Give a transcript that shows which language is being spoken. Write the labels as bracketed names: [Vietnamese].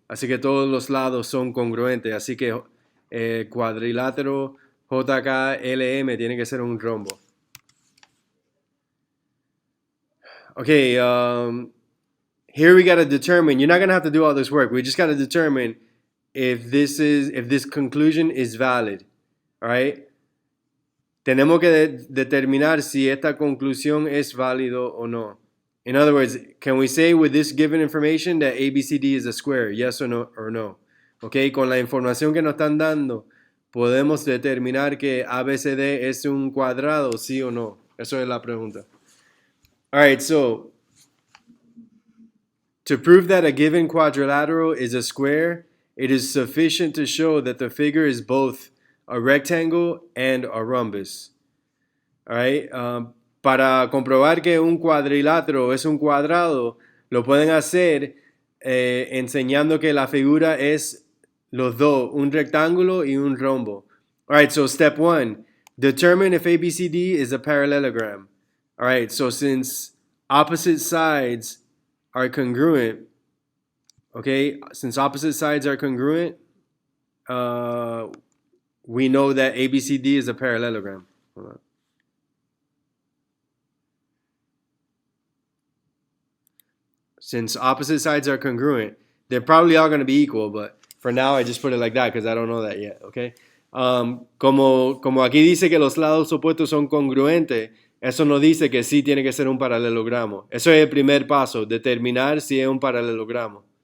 [Spanish] Así que todos los lados son congruentes. Así que el cuadrilátero JK-LM tiene que ser un rombo. [English] Okay, here we got to determine, you're not going to have to do all this work. We just got to determine if this conclusion is valid. All right? [Spanish] Tenemos que determinar si esta conclusión es válido o no. [English] In other words, can we say with this given information that ABCD is a square? Yes or no? [Spanish] Okay, con la información que nos están dando, podemos determinar que ABCD es un cuadrado, sí o no. Eso es la pregunta. [English] All right, so to prove that a given quadrilateral is a square, it is sufficient to show that the figure is both a rectangle and a rhombus. [Spanish] All right, para comprobar que un cuadrilátero es un cuadrado, lo pueden hacer enseñando que la figura es los dos, un rectángulo y un rombo. [English] All right, so step 1, determine if ABCD is a parallelogram. All right, so since opposite sides are congruent, okay, since opposite sides are congruent, we know that ABCD is a parallelogram. Hold on. Since opposite sides are congruent, they're probably all going to be equal, but for now I just put it like that because I don't know that yet, okay? [Spanish] Como aquí dice que los lados opuestos son congruentes, eso no dice que sí tiene que ser un paralelogramo. Eso es el primer paso, determinar si es un paralelogramo.